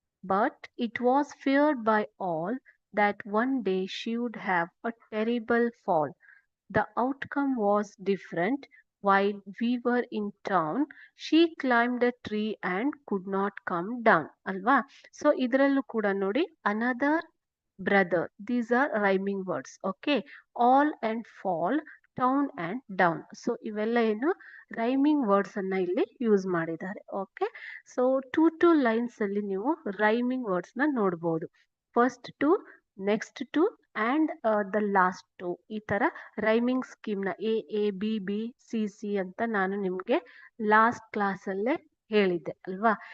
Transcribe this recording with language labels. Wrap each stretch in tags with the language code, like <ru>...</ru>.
<en>But it was feared by all that one day she would have a terrible fall. The outcome was different. While we were in town, she climbed a tree and could not come down.</en> <kn>ಅಲ್ವಾ? So ಇದರಲ್ಲೂ ಕೂಡ ನೋಡಿ,</kn> <en>another brother. These are rhyming words. Okay. All and fall, town and down.</en> <kn>So ಇವೆಲ್ಲ ಏನು rhyming words ಅನ್ನ ಇಲ್ಲಿ use ಮಾಡಿದ್ದಾರೆ. Okay. So two lines ಅಲ್ಲಿ ನೀವು ರೈಮಿಂಗ್ ವರ್ಡ್ಸ್ ನ ನೋಡ್ಬೋದು.</kn> <en>First two, next two and the last two.</en> <kn>ಈ ತರ ರೈಮಿಂಗ್ ಸ್ಕೀಮ್ ನ ಎ ಸಿ ಸಿ ಅಂತ ನಾನು ನಿಮ್ಗೆ ಲಾಸ್ಟ್ ಕ್ಲಾಸ್ ಅಲ್ಲೇ ಹೇಳಿದ್ದೆ ಅಲ್ವಾ?</kn>